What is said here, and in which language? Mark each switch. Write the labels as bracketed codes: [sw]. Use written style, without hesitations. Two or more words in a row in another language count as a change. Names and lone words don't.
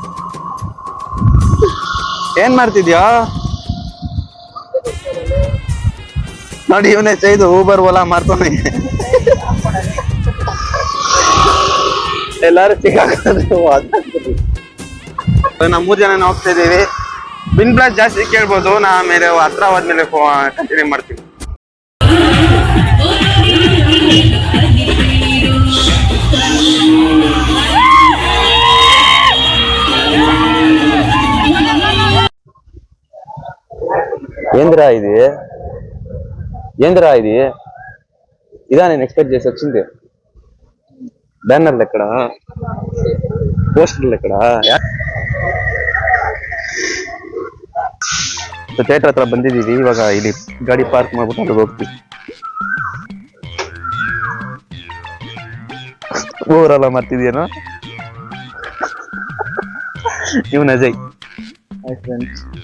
[kn] ಏನ್ ಮಾಡ್ತಿದ್ಯಾ ನೋಡಿ, ಇವನೇ ಸೈದು ಊಬರ್ ಓಲಾ ಮಾಡ್ತಾನೆ. ಎಲ್ಲಾರು ಸಿಕ್ಕಾಕೋದು. ನಾವು 3 ಜನ ಹೋಗ್ತಾ ಇದ್ದೀವಿ. ಬಿನ್ ಬ್ಲಾಸ್ ಜಾಸ್ತಿ ಕೇಳ್ಬೋದು, ನಾ ಆಮೇಲೆ ಹತ್ರ ಹೋದ್ಮೇಲೆ ಕಂಟಿನ್ಯೂ ಮಾಡ್ತೀವಿ. [te] ఏందిరా ఇది ఇదా నేను ఎక్స్పెక్ట్ చేసి వచ్చింది. బ్యానర్లు ఎక్కడ, పోస్టర్లు ఎక్కడ? [kn] ಥಿಯೇಟರ್ ಹತ್ರ ಬಂದಿದ್ದೀವಿ. ಇವಾಗ ಇಲ್ಲಿ ಗಾಡಿ ಪಾರ್ಕ್ ಮಾಡ್ಬಿಟ್ಟು ಅಲ್ಲಿಗೆ ಹೋಗ್ತೀವಿ. ಊರೆಲ್ಲ ಮಾಡ್ತಿದ್ಯೇನೋ. ಇವನ್ ಅಜಯ್. [en] Hi friends.